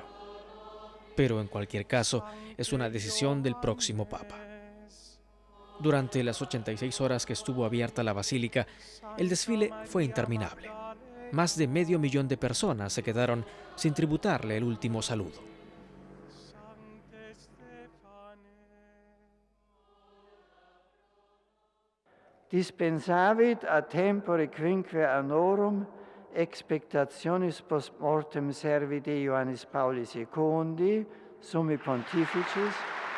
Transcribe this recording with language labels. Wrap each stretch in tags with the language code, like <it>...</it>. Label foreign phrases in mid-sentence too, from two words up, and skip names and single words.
<es>Pero en cualquier caso, es una decisión del próximo Papa. Durante las 86 horas que estuvo abierta la basílica, el desfile fue interminable. Más de 500.000 de personas se quedaron sin tributarle el último saludo.</es> <la>Dispensavit a tempore quinque annorum expectationis post mortem servi de Ioannis Pauli II, summi pontificis,</la>